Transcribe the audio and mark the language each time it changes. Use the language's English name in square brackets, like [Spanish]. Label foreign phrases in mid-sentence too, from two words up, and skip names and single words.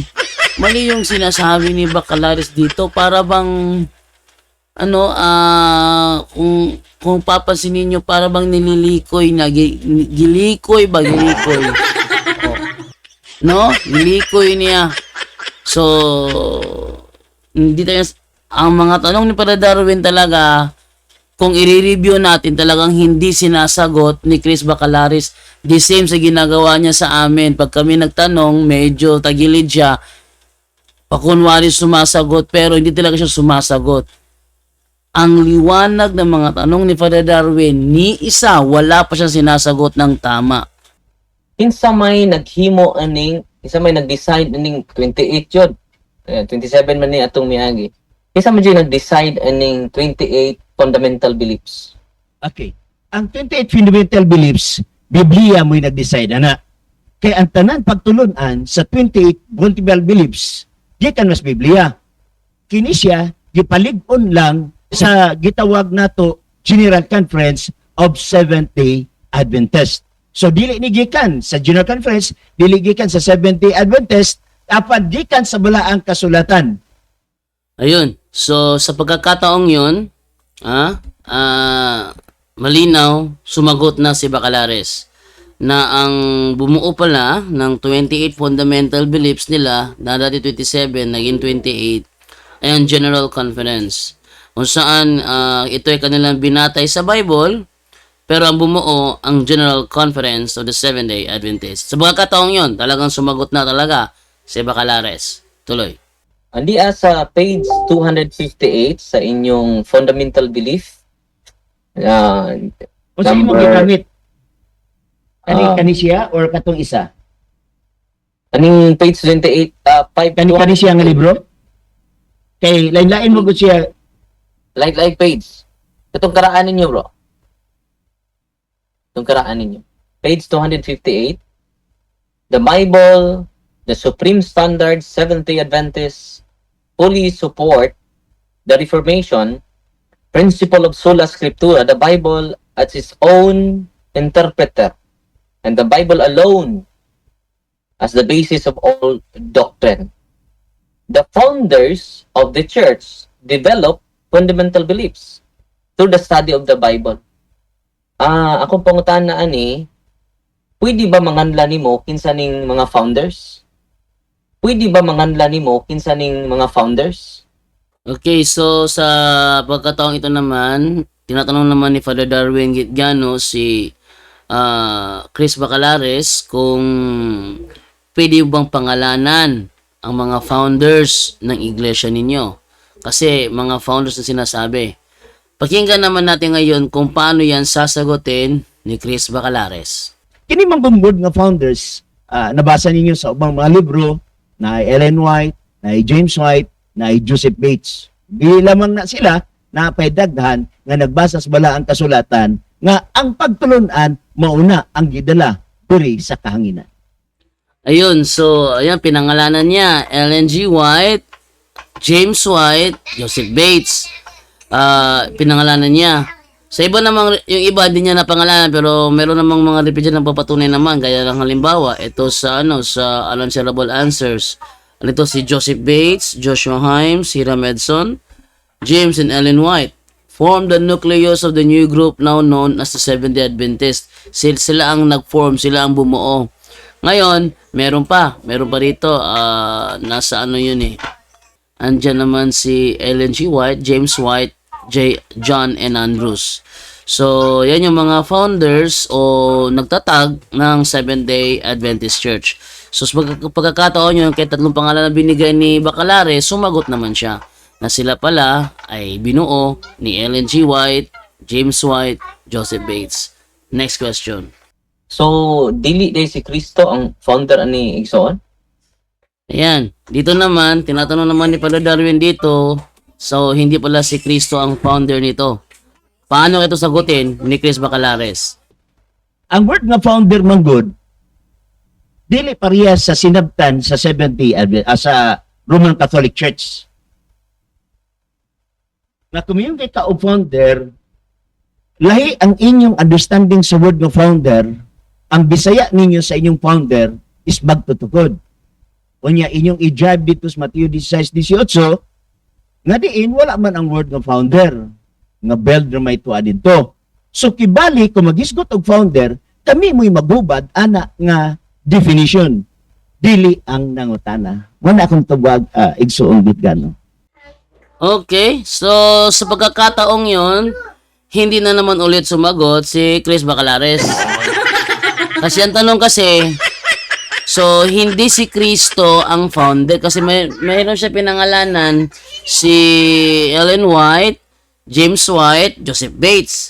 [Filipino] Mali yung sinasabi ni Bacalares dito. Para bang, kung papansinin nyo, para bang nililikoy na, gilikoy ba, gilikoy? No? Gilikoy niya. So, hindi tayo, ang mga tanong ni Father Darwin talaga, kung i-review natin, talagang hindi sinasagot ni Chris Bacalares. [English] The same [Filipino] sa ginagawa niya sa amin. Pag kami nagtanong, medyo tagilid siya. Pakunwari sumasagot, pero hindi talaga siya sumasagot. Ang liwanag ng mga tanong ni Father Darwin, ni isa, wala pa siyang sinasagot ng tama. [Cebuano] Kinsa may naghimo aning, kinsa may nag-decide aning 28 yun. 27 man ni atong miagi. Kinsa man dyan nag-decide aning 28 [English] fundamental beliefs. [Cebuano] Okay. Ang 28 [English] fundamental beliefs, [Cebuano] Biblia mo'y nag-decide, ana. Kaya ang tanan pagtulunan sa 28 [English] fundamental beliefs, [Cebuano] gikan mas Biblia. Kini siya, gipalig-on lang sa gitawag nato General Conference of Seventh-day Adventist. So, dili ni gikan sa General Conference, dili gikan sa Seventh-day Adventist, apan gikan sa balaang kasulatan. [Filipino] Ayun. So, sa pagkakataong yun, malinaw, sumagot na si Bacalares na ang bumuo pala ng 28 [English] fundamental beliefs [Filipino] nila, na dati 27, naging 28, ay ang General Conference. Kung saan ito ay kanilang binatay sa Bible, pero ang bumuo ang General Conference of the Seventh-day Adventist. Sa pagkakataong yun, talagang sumagot na talaga si Bacalares. Tuloy. [Cebuano] Andi sa page 258 sa inyong [English] fundamental belief. [Cebuano] O sa imong gigamit? Kani siya or katong isa? Aning page 28, 5 Kani siya nga libro? Kay lain-lain mo gud siya. [English] like page. [Cebuano] Itong karaan ninyo, bro. Itong karaan ninyo. Page 258. [English] The Bible, the Supreme Standard, Seventh-day Adventists fully support the Reformation, principle of sola scriptura, the Bible as its own interpreter, and the Bible alone as the basis of all doctrine. The founders of the church developed fundamental beliefs through the study of the Bible. [Cebuano] Akong pangutan na ani, pwede ba manganla nimo kinsa ning mga founders? Pwede ba manganla nimo kinsa ning mga founders? [Filipino] Okay, so sa pagkataong ito naman, tinatanong naman ni Father Darwin Gitgano si Chris Bacalares kung pwede bang pangalanan ang mga founders ng iglesia ninyo. Kasi mga founders na sinasabi. Pakinggan naman natin ngayon kung paano yan sasagutin ni Chris Bacalares. [Cebuano] Kini man bungod nga founders, nabasa ninyo sa ubang mga libro, na Ellen White, na James White, na Joseph Bates. Di lamang na sila na paidaghan nga nagbasa sa balaang kasulatan nga ang pagtulunan mauna ang gidala diri sa kahanginan. [Filipino] Ayun, so ayan, pinangalanan niya Ellen G. White, James White, Joseph Bates. Pinangalanan niya. Sa iba namang, yung iba din niya napangalanan, pero meron namang mga represent na papatunay naman. Gaya ng halimbawa, ito sa sa unanswerable answers. Ito si [English] Joseph Bates, Joshua Himes, Hiram Edson, James and Ellen White formed the nucleus of the new group now known as the Seventh-day Adventist. [Filipino] Sila ang nag-form, sila ang bumuo. Ngayon, meron pa rito, nasa ano yun eh. Andyan naman si Ellen G. White, James White, John and Andrews. So, yan yung mga founders o nagtatag ng Seventh-day Adventist Church. So, sa pagkakataon yun, kay tatlong pangalan na binigay ni Bacalares, sumagot naman siya na sila pala ay binuo ni Ellen G. White, James White, Joseph Bates. [English] Next question. [Cebuano] So, dili day si Kristo ang founder ani igsoon? [Filipino] Ayan, dito naman, tinatanong naman ni Father Darwin dito, so hindi pala si Kristo ang founder nito. Paano ito sagutin ni Chris Bacalares? [Cebuano] Ang word nga founder man good, dili parehas sa sinabtan sa 70 sa Roman Catholic Church. Na kung kay ka o founder, lahi ang inyong understanding sa word nga founder, ang bisaya ninyo sa inyong founder is magtutukod. Unya inyong i-drive dito sa Mateo 16:18, nga diin wala man ang word nga founder, nga builder may tuwa dito. So kibali kung magisgot og founder, kami mo'y maghubad ana nga definition. Dili ang nangutana. Wala akong tawag igsuong bitgano. [Filipino] Okay, so sa pagkakataong yon, hindi na naman ulit sumagot si Chris Bacalares. Kasi ang tanong kasi, so hindi si Kristo ang founder kasi mayroon siya pinangalanan si Ellen White, James White, Joseph Bates.